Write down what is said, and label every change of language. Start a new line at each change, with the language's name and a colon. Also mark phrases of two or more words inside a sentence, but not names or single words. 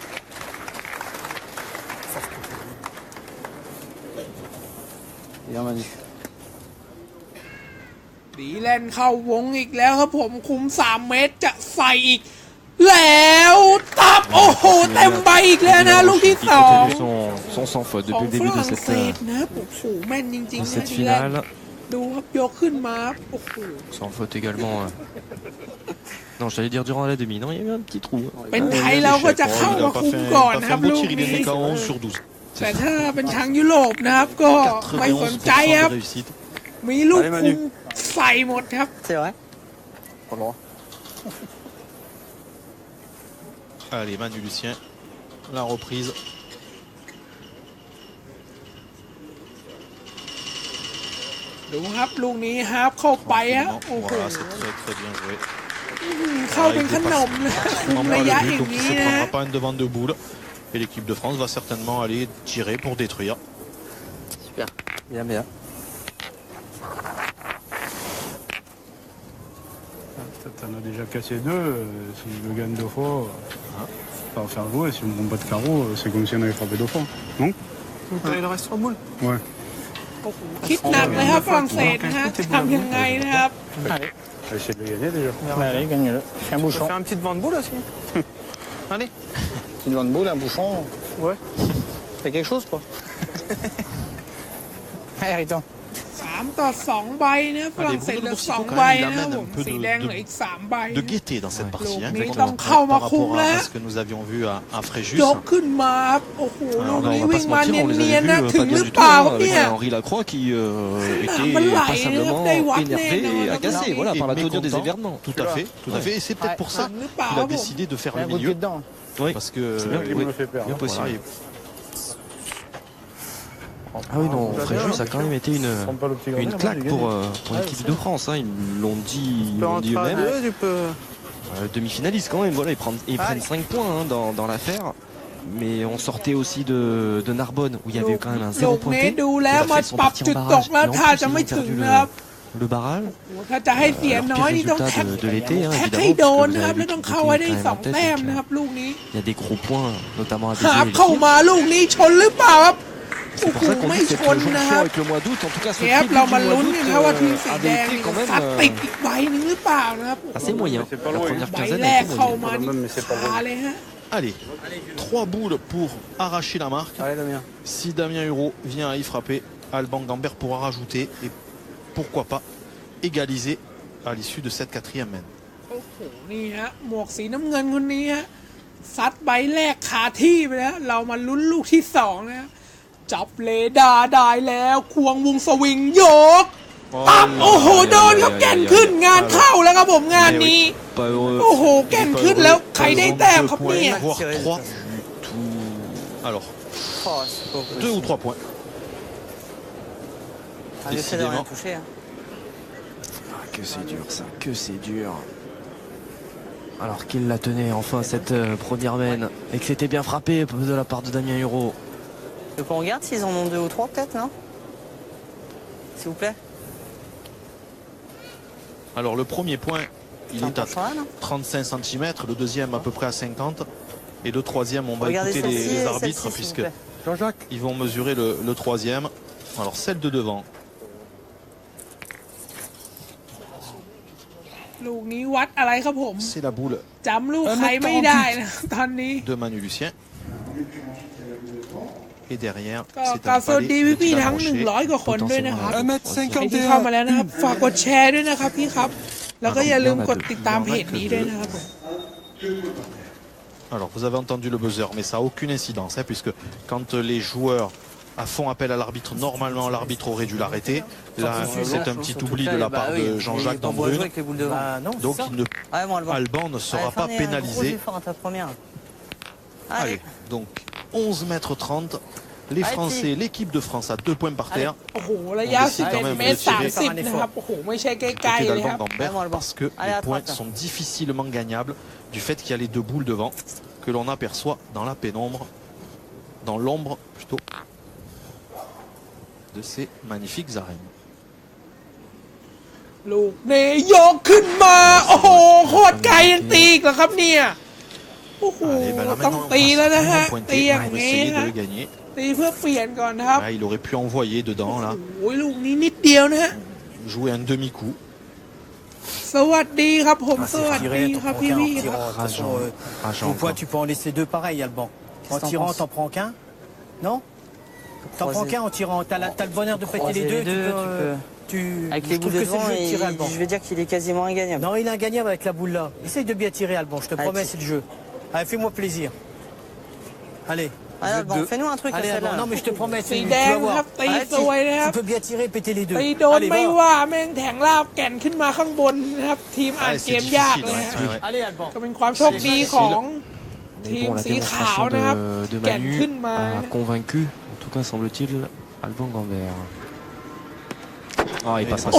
Thai: ดีแลนเข้าวงอีกแล้วครับผมคุม3 เมตรจะใส่อีกแล้วตับโอ้โหเต็มใบอีกแล้วนะลูกที่2
French: Son sans faute
Thai: ของ
French: depuis le
Thai: ฝ
French: début de
Thai: รั่งเศส
French: cette,
Thai: นะโอ้โหแม่นจริง
French: de
Thai: ๆนะ
French: cette
Thai: ดีแลน
French: finale.
Thai: ดูครับยกขึ้นมาโอ้โห
French: Sans faute également. Non, j'allais dire durant la demi. Non, il y avait un petit trou.
Thai: เป็นไทยเราก็จะเข้ามาคุมก่อนนะครับลูก
French: Il
Thai: นี้
French: est qu'à 11 sur 12.
Thai: แต่ถ้าเป็นทางยุโรปนะครับก็ไม่สนใจ
French: 91%
Thai: ครับ
French: de réussite.
Thai: มีลูกคุมใส่หมดครับ
French: C'est vrai. Pas le droit. Allez, Manu Lucien, la reprise.
Thai: ดูครับลูกนี้ฮาร์ปเข้าไปฮะโอ้โห
French: Voilà, c'est très très bien joué.
Thai: เข้าเป็นขนมเลยคุมระยะอย่าง
French: Donc il
Thai: นี้
French: ne se
Thai: นะ
French: prendra pas une devant de boule. Et l'équipe de France va certainement aller tirer pour détruire. Super. Bien. T'en as déjà cassé 2. Si je le gagne 2 fois, ça va faire jouer. Si on ne prend pas de carreau, c'est comme si on avait frappé 2 fois. Non? Il reste 3 boules. Ouais.
Thai: โอ้โหคิดหนักเลยครับฝรั่งเศสนะฮะจะทำยังไงนะครับ
French: Allez, On va essayer de le gagner déjà. allez, gagne-le. Fais un bouchon. Faire un petit devant de boule aussi. Allez. Petit devant de boule, un bouchon. Ouais. Fait quelque chose, quoi. Allez, Riton.
Thai: 3-2 ใบนะฝรั่งเศสเหลือ2 ใบนะครับผมสีแดงเหลืออีก3 ใบ
French: De gaieté dans cette partie, hein, Mais exactement, donc,
Thai: เข้ามา
French: par
Thai: คุม
French: rapport
Thai: แล้ว
French: à ce que nous avions vu à Fréjus.
Thai: ยกขึ้นมาครับโอ้โหลูก
French: Alors,
Thai: นี้
French: on va
Thai: วิ่
French: pas
Thai: ง
French: se
Thai: มา
French: mentir,
Thai: เนี
French: on les
Thai: ย
French: avait
Thai: นๆนะ
French: vus
Thai: ถึง
French: pas
Thai: ห
French: bien
Thai: รือ
French: du
Thai: เป
French: tout
Thai: ล่า
French: hein,
Thai: ครับ
French: avec
Thai: เนี่ย
French: Henri Lacroix qui était Malay, passablement des Watney, énervé non, et non, agacé. non, Voilà, Et par la tenue des mécontent. événements. Tout à fait, tout à fait. Et c'est peut-être pour ça Ne qu'il pas, a bon. décidé de faire Un le coup de pied milieu. dedans. Oui, Parce que c'est bien, Il oui. me fait peur. Bien possible. Voilà. Ah oui, non, Fréjus a quand même été Prends pas le petit gradin, une là, claque il pour l'équipe de France. Hein. Ils l'ont dit Tu peux eux-mêmes. tu peux. Demi-finaliste quand même, voilà, ils prennent 5 points hein, dans l'affaire. Mais on sortait aussi de Narbonne où il y avait eu quand même un
Thai: ลู
French: 0
Thai: กนี้
French: pointé.
Thai: ดูแล้ว
French: Ils
Thai: มา
French: sont
Thai: ปรับ
French: partis
Thai: จุ
French: en
Thai: ดต
French: barrage.
Thai: กแล้ว
French: Et en
Thai: ถ้า
French: plus,
Thai: จะ
French: ils
Thai: ไม่
French: ont
Thai: ถึง
French: perdu
Thai: นะครับ
French: le barrage.
Thai: ถ้าจะให้เสียน้อยนี่ต้อง
French: Leur
Thai: แท็
French: pire
Thai: ก
French: résultat de l'été, hein,
Thai: แท็ก
French: évidemment,
Thai: ให้โดน
French: parce que
Thai: นะครับ
French: vous
Thai: แล้ว
French: avez
Thai: ต้อง
French: vu
Thai: เข้า
French: qu'ils
Thai: ไว้
French: étaient
Thai: ได้
French: quand même en
Thai: 2
French: tête,
Thai: แต้ม
French: donc,
Thai: นะครับลูกนี้
French: il y a des gros points, notamment à
Thai: หาบ
French: dédier.
Thai: เข้ามาลูกนี้ชนหรือเปล่าครับโอ้
French: C'est
Thai: โห
French: pour ça qu'on
Thai: ไม่
French: dit
Thai: ช
French: cette
Thai: นนะค
French: jonction
Thai: รับ
French: avec le mois d'août, en tout cas ce
Thai: เดี๋ยว
French: début
Thai: เรา
French: du
Thai: มา
French: mois
Thai: ลุ้น
French: d'août
Thai: กันครับว่าทีมสีแด
French: avait
Thai: ง
French: été
Thai: นี่
French: quand
Thai: ซัด
French: même
Thai: ติดอีกใบหนึงหรือเปล่านะครับ
French: assez moyen. C'est pas La loin. première
Thai: ใบ
French: quinzaine
Thai: แร
French: a
Thai: ก
French: été
Thai: เข้า
French: moyenne.
Thai: มานี่คาเลยฮะ
French: Allez, 3 boules pour arracher la marque. Allez, Damien. Si Damien Hureau vient à y frapper, Alban Gambert pourra rajouter et pourquoi pas égaliser à l'issue de cette 4e main.
Thai: โอ้โหนี่ฮะหมวกสีน้ำเงินคนนี้ฮะซัดใบแรกคาที่ไปแล้วเรามาลุ้นลูกที่2นะจับเลดาได้แล้วควงวงสวิงโยกตับโอ้โหโดนครับแก่นขึ้นงานเข้าแล้วครับผมงานนี้
French: Pas heureux.
Thai: โอ้โหแก่นขึ้นแล้วใครได้แต้มครับเนี่ย
French: Voire 3. Alors, Oh, c'est pas possible. 2 ou 3 points. Ah, j'essaie de rien Décidément. toucher. Hein. Ah, que c'est dur ça, que c'est dur. Alors qu'il la tenait enfin cette première mène et que c'était bien frappé de la part de Damien Hureau. Donc on regarde s'ils en ont 2 ou 3 peut-être, non? S'il vous plaît. Alors le premier point, il C'est un est à point là, non? 35 cm, le deuxième à peu près à 50. Et le troisième, on va Regardez écouter celle-ci les et arbitres celle-ci, s'il vous puisque plaît. Jean-Jacques. ils vont mesurer le troisième. Alors celle de devant.
Thai: ลูกนี้วัดอะไรครับผม
French: C'est la boule
Thai: จำลูกใครไม่ได้นะตอนนี้
French: de Manu Lucien. Et derrière,
Thai: ก็
French: c'est
Thai: กราบ
French: un
Thai: สวัสดี
French: palais
Thai: พี่
French: de
Thai: ๆทั้ง
French: Rocher.
Thai: 100 กว่าคนด้วยนะครับ
French: 1m51.
Thai: ใครที่เข้ามาแล้วนะครับ ฝากกดแชร์ด้วยนะครับพี่ครับ แล้วก็อย่าลืมกดติดตามเพจนี้ด้วยนะครับผม
French: Alors vous avez entendu le buzzer, mais ça n'a aucune incidence, hein, puisque quand les joueurs font appel à l'arbitre, normalement l'arbitre aurait dû l'arrêter. Là, c'est un petit oubli de la part de Jean-Jacques Dambrune. Avec les boules devant. Bah non, Donc c'est ça. il ne, Ouais, bon, Alban. Alban ne sera Allez, pas fais un gros pénalisé. effort à ta première. Allez, Allez. donc 11 mètres 30. les Français, l'équipe de France à 2 points par terre.
Thai: โอ้โหระยะ11 เมตร 30 นะครับโอ้โหไม่ใช่ใกล้
French: Côté
Thai: ๆเลยค
French: d'Alban
Thai: รับ
French: Gambert, parce que les points sont difficilement gagnables du fait qu'il y a les 2 boules devant que l'on aperçoit dans la pénombre, dans l'ombre plutôt, de ces magnifiques arènes.
Thai: ลูกนี้ยกขึ้นมาโอ้โหโคตรไกลยังตีอีกเหรอครับเนี่ยโอ้โห
French: Allez, ben là,
Thai: ต้อง
French: maintenant,
Thai: ตีแล้วนะฮะ
French: on va
Thai: ตีอย่าง
French: pour
Thai: นี้
French: essayer
Thai: ฮะ
French: de gagner.
Thai: ตีเพื่อเปลี่ยนก่อนนะครับ
French: Là, il aurait pu envoyer dedans, là,
Thai: โอ้ยลูกนี้นิดเดียวนะฮะ
French: jouer un demi-coup.
Thai: สวัสดีครับผม
French: Ah,
Thai: สวัส
French: c'est
Thai: ดี
French: tiré,
Thai: ครับ
French: t'en
Thai: พี่
French: prends
Thai: พี่
French: qu'un
Thai: ค
French: en
Thai: รับ
French: tirant. De toute façon, Rageant, au poids, quoi. tu peux en laisser 2 pareils, Alban. En Qu'est-ce que tirant, t'en t'en prends qu'un. Non? T'en prends qu'un en tirant. T'as le bonheur de péter les deux. Avec les boules je devant, trouve que c'est le jeu de tirer, Alban. je vais dire qu'il est quasiment ingagnable. Non, il est ingagnable avec la boule là. Essaye de bien tirer, Alban. Je te promets, c'est le jeu. Allez, fais-moi plaisir. Allez. Ah, bon, deux. fais-nous un truc à Allez, Alban. celle-là. Non, mais je te promets,
Thai: สี
French: tu
Thai: แดง
French: vas
Thai: ครับ
French: voir.
Thai: ตีสวยนะครับ
French: Tu peux bien tirer et péter les deux.
Thai: ตีโดน
French: Allez,
Thai: ไม่
French: va.
Thai: ว่าแม่งแทงลาบแก่นขึ้นมาข้างบนนะครับทีมอ่าน
French: Ouais,
Thai: เก
French: c'est
Thai: มยาก
French: difficile,
Thai: เลย
French: ouais,
Thai: ฮะ
French: ouais, ouais. Allez, Alban.
Thai: ก็เป็นความโชคดีของ
French: Mais
Thai: ทีม
French: bon, la
Thai: สีขาว
French: démonstration
Thai: นะครับ
French: de
Thai: แก่น
French: Manu
Thai: ขึ้นมา
French: a convaincu, en tout cas semble-t-il, Alban Gambert. Ah, il passe